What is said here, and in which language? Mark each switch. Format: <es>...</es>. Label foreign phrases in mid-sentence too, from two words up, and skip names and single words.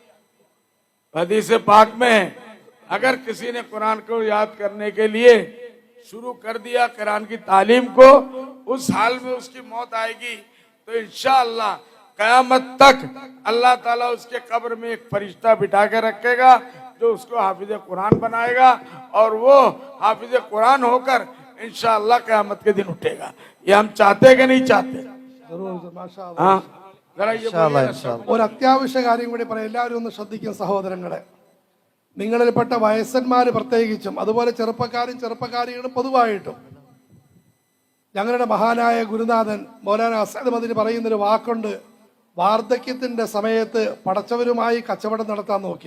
<hi>हदीस पाक में है, अगर किसी ने कुरान को याद करने के लिए शुरू कर दिया, कुरान की तालीम को, उस हाल में उसकी मौत आएगी तो</hi> <ar>إن شاء الله</ar> <hi>कयामत तक</hi> <ar>الله تعالى</ar> <hi>उसके कब्र में एक फरिश्ता बिठा के रखेगा जो उसको हाफिज कुरान बनाएगा और वो हाफिज कुरान होकर</hi> <ar>إن شاء الله</ar> <hi>कयामत के दिन उठेगा। ये हम चाहते कि नहीं चाहते? हाँ, जरा ये बोलिए।</hi> <ml>ഒരു അത്യാവശ്യ കാര്യം കൂടി പറയാം, എല്ലാവരും ഒന്ന് ശ്രദ്ധിക്കും സഹോദരങ്ങളെ. നിങ്ങളിൽപ്പെട്ട വയസ്സന്മാർ പ്രത്യേകിച്ചും, അതുപോലെ ചെറുപ്പക്കാരികളും പൊതുവായിട്ടും, ഞങ്ങളുടെ മഹാനായ ഗുരുനാഥൻ മൗലാന അസദ് മദനി പറയുന്നൊരു വാക്കുണ്ട്, വാർദ്ധക്യത്തിൻ്റെ സമയത്ത് പടച്ചവരുമായി കച്ചവടം നടത്താൻ നോക്കി.</ml>